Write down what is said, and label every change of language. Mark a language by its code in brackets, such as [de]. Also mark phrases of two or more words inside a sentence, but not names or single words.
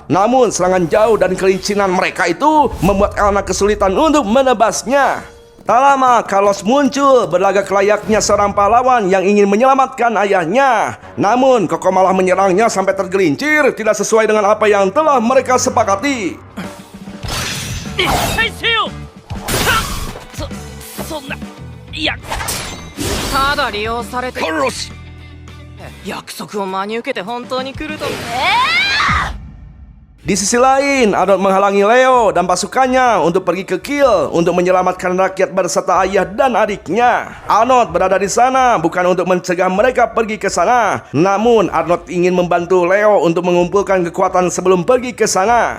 [id] Namun serangan jauh dan kelicinan mereka itu membuat Elna kesulitan untuk menebasnya. Tak lama, Carlos muncul berlagak layaknya seorang pahlawan yang ingin menyelamatkan ayahnya. Namun, Coco malah menyerangnya sampai tergelincir, tidak sesuai dengan apa yang telah mereka sepakati. [ja] 返せよ。そんな、いや、ただ利用されてカルロス、約束を真に受けて本当に来ると。 [id] Di sisi lain, Arnold menghalangi Leo dan pasukannya untuk pergi ke Kiel untuk menyelamatkan rakyat berserta ayah dan adiknya. Arnold berada di sana bukan untuk mencegah mereka pergi ke sana, namun Arnold ingin membantu Leo untuk mengumpulkan kekuatan sebelum pergi ke sana.